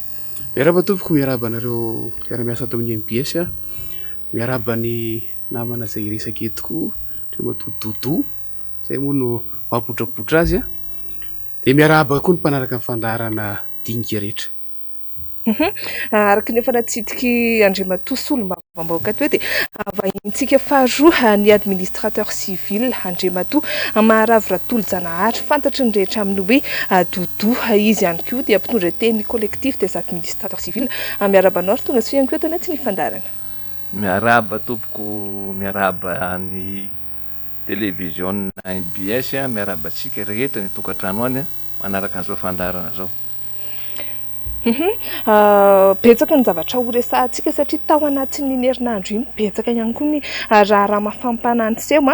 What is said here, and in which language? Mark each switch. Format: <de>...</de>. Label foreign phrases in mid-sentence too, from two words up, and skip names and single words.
<mg>Miaraba tompoko, miaraba anareo miara-miasa ato amin'ny MBS, miaraba ny namana izay iresaka etoko toy matododo izay moa no mampotrapotra azy dia miaraba koa ny mpanaraka amin'ny fandaharana dinika rehetra. Araka ny efa natsidiky Andriamatoa solombavam-bahoaka toy dia vahintsika faharoa ny</mg> <fr>administrateur civil</fr> <mg>Andriamatoa Maharava Ratolo-Janahary, fantatry ny rehetra amin'ny hoe Dodo. Izy ihany koa dia mpitondra teny</mg> <fr>collectif des administrateurs civils.</fr> <mg>Miaraba anao tonga soa ihany koa eto anatin'ny fandaharana. Miaraba tompoko, miaraba ny télévision MBS, miaraba antsika rehetra ny tokantrano any manaraka an'izao fandaharana zao. Betsaka ny zavatra horesahantsika satria tao anatin'ny herinandro iny betsaka ihany koa ny raha mafampana anseho</mg>